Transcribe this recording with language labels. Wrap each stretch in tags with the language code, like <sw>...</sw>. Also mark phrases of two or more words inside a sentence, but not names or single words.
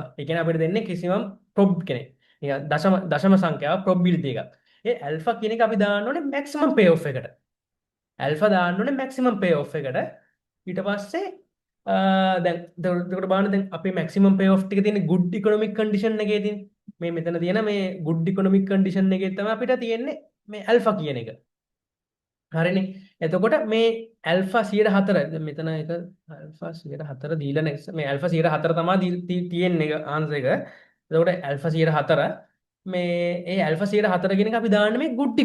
<si>ඒ කියන්නේ අපිට දෙන්නේ කිසිම ප්‍රොබ් කෙනෙක්. නිකන් දශම සංඛ්‍යාව ප්‍රොබබිලිටි එකක්. ඒ ඇල්ෆා කියන එක අපි දාන්න ඕනේ</si> <en>maximum pay off</en> <si>එකට. ඇල්ෆා දාන්න ඕනේ</si> <en>maximum pay off</en> <si>එකට. ඊට පස්සේ දැන් එතකොට බලන්න දැන් අපේ</si> <en>maximum pay off</en> <si>ටික තියෙන්නේ</si> <en>good economic condition</en> <si>එකේ තියෙන්නේ. මේ මෙතන තියෙන මේ</si> <en>good economic condition</en> <si>එකේ තමයි අපිට තියෙන්නේ මේ ඇල්ෆා කියන එක. හරිනේ. එතකොට මේ ඇල්ෆා 104 දැන් මෙතන එක ඇල්ෆා 104 දීලා නැහැ. මේ ඇල්ෆා 104 තමයි තියෙන්නේ ආන්සර් එක. එතකොට ඇල්ෆා 104 මේ ඒ ඇල්ෆා 104 කියන එක අපි දාන්නේ මේ good</si>